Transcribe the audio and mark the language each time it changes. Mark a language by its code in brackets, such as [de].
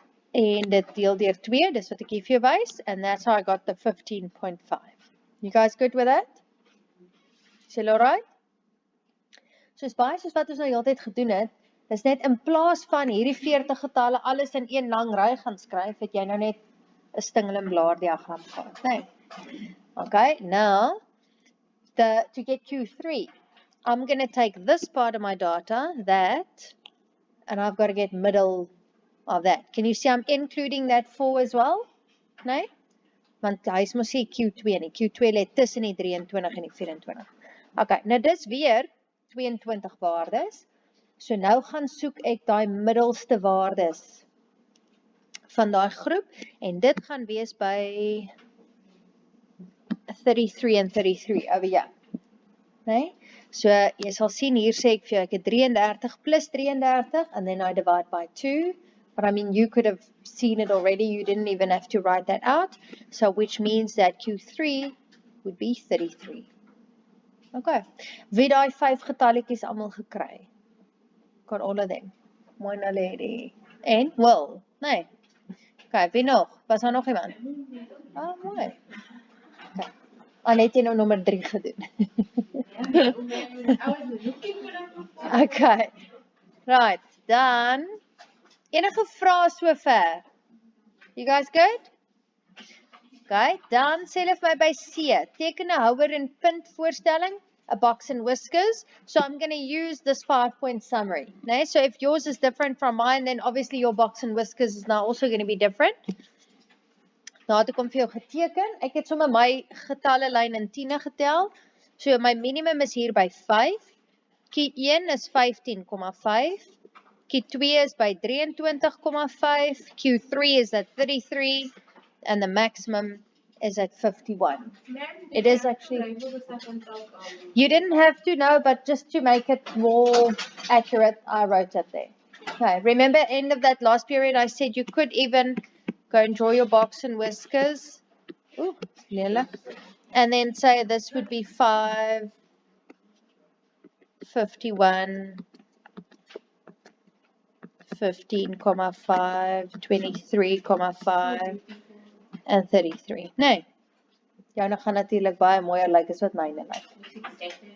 [af] En dit deel deur 2, dis wat ek hier vir jou wys. [en] And that's how I got the 15.5. You guys good with that? [af] Is julle alright? Soos baie soos wat ons nou die hele tyd gedoen het, dis net in plaas van hierdie 40 getalle alles in een lang ry gaan skryf, het jy nou net 'n stingel blaar diagram gehad, né? [en] Okay, now to get Q3, I'm going to take this part of my data, that, and I've got to get middle of that. Can you see I'm including that 4 as well? [af] Nee? Want hy is mos sê Q2 nie. Q2 lê tussen die 23 en die 24. Okay, nou dis weer 22 waardes. So nou gaan soek ek daai middelste waardes van daai groep en dit gaan wees by 33 en 33 [en] over here. [af] Nee? So jy sal sien hier sê ek vir jou ek het 33 plus 33 [en] and then I divide by 2. But I mean you could have seen it already, you didn't even have to write that out. So which means that Q3 would be 33. Okay. [af] Wie daai 5 getalletjies almal gekry? [en] Got all of them. [af] Mona lady. En Will. Nee. Okay, wie nog? Was daar nog iemand? Ah, mooi. Okay. Al het jy nou nommer 3 gedoen. [en] Okay. Right. [af] Dan enige vrae sover? [en] You guys good? [af] Okay, dan sê hulle vir my by C, teken 'n houer en punt voorstelling, [en] a box and whiskers. So I'm going to use this 5-point summary. Nee? So if yours is different from mine, then obviously your box and whiskers is now also going to be different. [af] Nou het ek hom vir jou geteken. Ek het sommer my getalle lyn in 10 getel. [en] So my minimum is [af] hier by 5. [en] Q1 is 15,5. Q2 is by 23,5. Q3 is at 33. And the maximum is at 51. It is actually, you didn't have to know, but just to make it more accurate, I wrote it there. Okay, remember end of that last period, I said you could even go and draw your box and whiskers. Ooh, Leila. And then say this would be 5, 51, 15,5, 23,5. And 33. Nee. [af] Joune gaan natuurlik baie mooier lyk as wat myne lyk.